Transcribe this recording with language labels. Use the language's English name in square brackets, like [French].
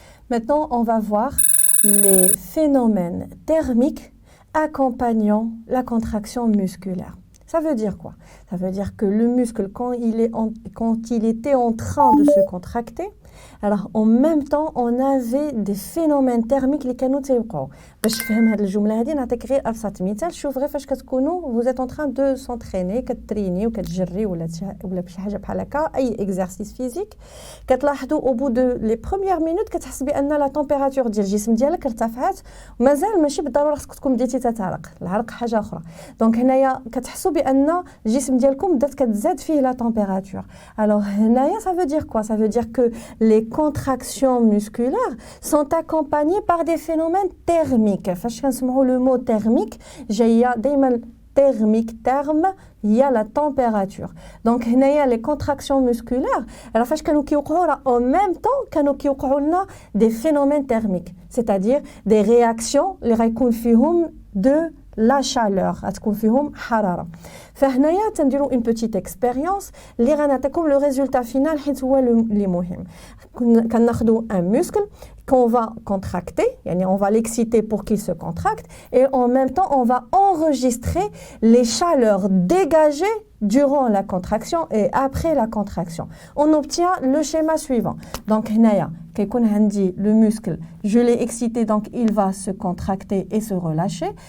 [French] Maintenant, on va voir les phénomènes thermiques accompagnant la contraction musculaire. Ça veut dire quoi? Ça veut dire que le muscle, quand il était en train de se contracter, alors en même temps, on avait des phénomènes thermiques qui [Arabic] كانوا تيوقعوا. باش تفهم هذه الجملة هذه نعطيك غير أبسط مثال. شوف غير فاش كتكونوا [French] vous êtes en train de s'entraîner [Arabic] كتريني وكتجري ولا بشي حاجة بحال هكا أي exercice physique كتلاحظوا [French] au bout de les premières minutes [Arabic] كتحس بأن لا température ديال الجسم ديالك ارتفعت ومازال ماشي بالضرورة خصك تكون بديتي تتعرق. العرق حاجة أخرى. دونك هنايا كتحسوا بأن الجسم ديالكم بدات كتزاد فيه la température. [French] Alors [Arabic] هنايا [French] ça veut dire quoi? Ça veut dire que les contractions musculaires sont accompagnées par des phénomènes thermiques. [Arabic] فاش كنسمعوا [French] le mot thermique [Arabic] جايه دائما [French] thermique terme il y a la température. Donc [Arabic] هنايا [French] les contractions musculaires alors [Arabic] فاش كانوا كيوقعوا [French] en même temps [Arabic] كانوا كيوقعوا لنا [French] des phénomènes thermiques, c'est-à-dire des réactions [Arabic] اللي غيكون فيهم [French] de la chaleur [Arabic] غتكون فيهم حراره. فهنايا تنديروا [French] une petite expérience [Arabic] اللي غنعطيكم [French] le résultat final [Arabic] حيت هو اللي مهم. كناخذوا [French] un muscle qu'on va contracter, on va l'exciter pour qu'il se contracte et en même temps on va enregistrer les chaleurs dégagées durant la contraction et après la contraction. On obtient le schéma suivant. Donc [Arabic] هنايا كيكون عندي [French] le muscle, je l'ai excité donc il va se contracter et se relâcher.